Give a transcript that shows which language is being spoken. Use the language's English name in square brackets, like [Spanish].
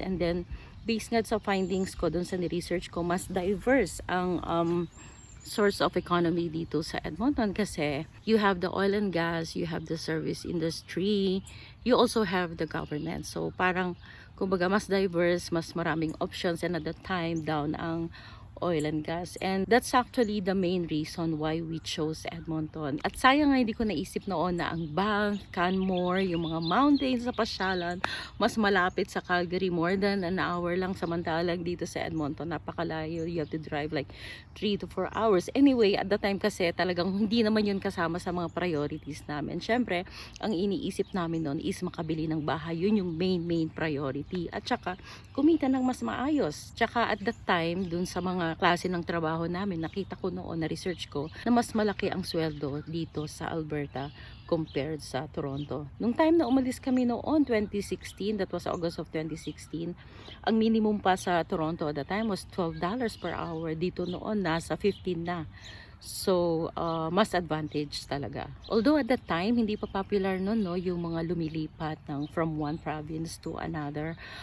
[English] And then based [Filipino] nga sa findings ko dun sa research ko, [English] mas diverse ang source of economy dito sa Edmonton kasi you have the oil and gas, you have the service industry, you also have the government. [Filipino] So parang kumbaga mas diverse, mas maraming options, and at that time down ang oil and gas. [English] And that's actually the main reason why we chose Edmonton. [Filipino] At sayang nga hindi ko naisip noon na ang Banff, Canmore, yung mga mountains sa pasyalan, mas malapit sa Calgary, [English] more than an hour [Filipino] lang, samantalang dito sa Edmonton, napakalayo. [English] You have to drive like 3 to 4 hours. [Filipino] Anyway, at the time kasi talagang hindi naman yun kasama sa mga priorities namin. Syempre, ang iniisip namin noon is makabili ng bahay. Yun yung main priority. At saka, kumita ng mas maayos. Tsaka at that time, dun sa mga klase ng trabaho namin, nakita ko noon, na research ko, na mas malaki ang sweldo dito sa Alberta compared sa Toronto. [English] Nung time na umalis kami noon, 2016, that was August of 2016, [Filipino] ang minimum pa sa Toronto [English] at that time was $12 per hour. [Filipino] Dito noon, nasa 15 na. So, mas advantage talaga. Although at that time, hindi pa popular nun, no, yung mga lumilipat from one province to another.